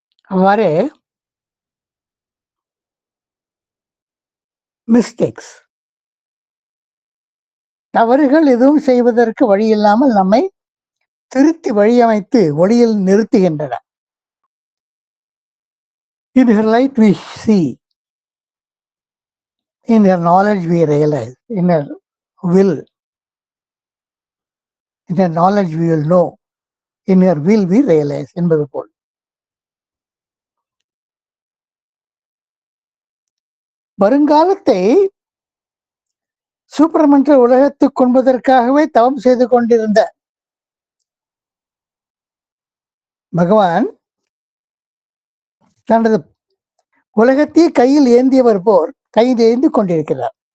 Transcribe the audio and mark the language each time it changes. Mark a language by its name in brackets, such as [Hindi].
[Tamil] அவ்வாறே மிஸ்டேக்ஸ், தவறுகள் எதுவும் செய்வதற்கு வழி இல்லாமல் நம்மை திருத்தி வழியமைத்து ஒளியில் நிறுத்துகின்றன. [English] In her light we see, in her knowledge we realize, in her will, in her knowledge we will know, in her will we realize [Tamil] என்பது போல். வருங்காலத்தை சூப்பர்மென்டல் உலகத்துக்கு கொன்பதற்காகவே தவம் செய்து கொண்டிருந்த பகவான் தனது உலகத்தை கையில் ஏந்தியவர் போர் கையில் ஏந்தி கொண்டிருக்கிறார்.